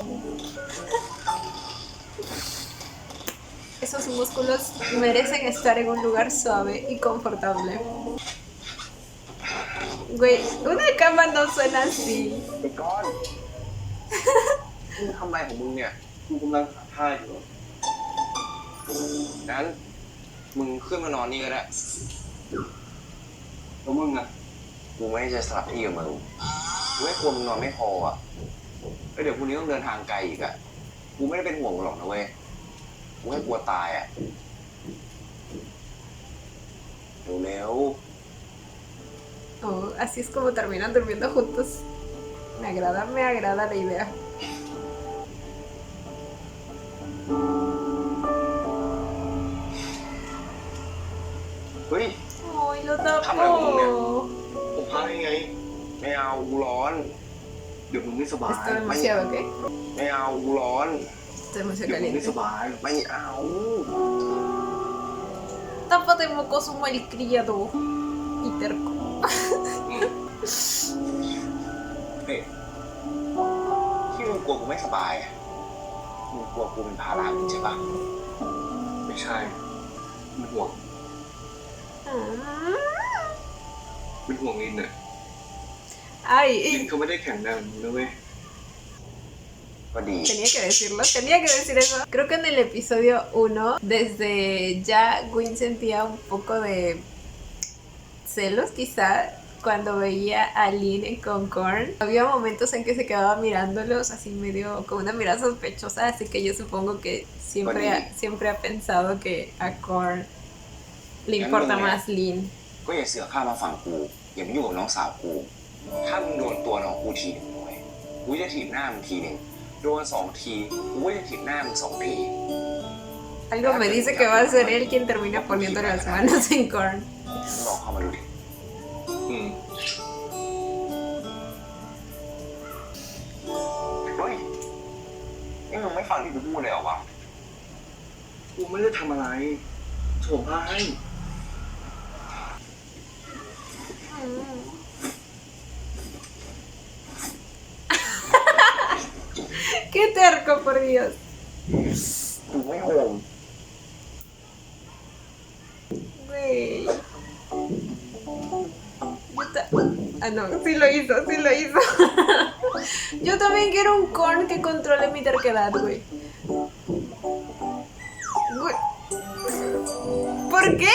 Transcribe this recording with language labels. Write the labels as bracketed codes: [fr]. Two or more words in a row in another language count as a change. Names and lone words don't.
[es] Esos músculos merecen estar en un lugar suave y confortable. Güey, una cama no suena así. [th] ไอ้ก้อน มึงทำอะไรของมึงเนี่ย กูกำลังหาท่าอยู่ งั้นมึงขึ้นมานอนนี่ก็ได้ แล้วมึงอ่ะ กูไม่จะสลับที่กับมึงกูไม่กลัวมึงนอนไม่พออ่ะแล้วเดี๋ยวพรุ่งนี้ต้องเดินทางไกลอีกอ่ะ กูไม่ได้เป็นห่วงมึงหรอกนะเว้ย กูแค่กลัวตายอ่ะ เร็ว [es] Oh, así es como terminan durmiendo juntos. Me agrada la idea. [th] เฮ้ย [es] Ay, lo Cámara, Colombia. tapó. [th] ผมพาให้ไง ๆไม่เอากูร้อน เดี๋ยวมึงไม่สบาย [es] Está demasiado, ¿qué? [th] ไม่เอากูร้อน [es] Está demasiado [th] เดี๋ยวมึงไม่ [es] caliente. [th] สบาย ไม่เอา [es] Tápate mocoso malcriado y terco. [th] เฮ้ยที่มึงกลัวกูไม่สบายอ่ะ มึงกลัวกูเป็นภาระมึงใช่ปะ ไม่ใช่เป็นห่วงเป็นห่วงลินน่ะ [es] Ay, [th] ลินเขาไม่ได้แข็งแรงนะเว้ย ก็ดี [es] tenía que decir eso. Creo que en el episodio 1, desde ya Gwyn sentía un poco de celos, quizá, cuando veía a Lin con Korn. Había momentos en que se quedaba mirándolos así medio con una mirada sospechosa, así que yo supongo que siempre ha pensado que a Korn le importa más Lin. [th] ก็อย่าเสือกข้ามมาฝั่งกู อย่ามายุ่งกับน้องสาวกู ถ้ามึงโดนตัวน้องกูทีหนึ่งเลยกูจะถีบหน้ามึงทีหนึ่งโดน2 ทีกูก็จะถีบหน้ามึง2 ที [es] Algo me dice que va a ser él quien termina poniendo las manos en Korn. [th] ลองเข้ามาดูดิ อืม เฮ้ย นี่มึงไม่ฟังที่กูพูดเลยเหรอวะ กูไม่ได้ทำอะไรโถพาให้ [es] ¡Qué terco, por Dios! [th] กูไม่ห่วง [es] Güey. Ah, no, sí lo hizo. Yo también quiero un Korn que controle mi terquedad, güey. ¿Por qué?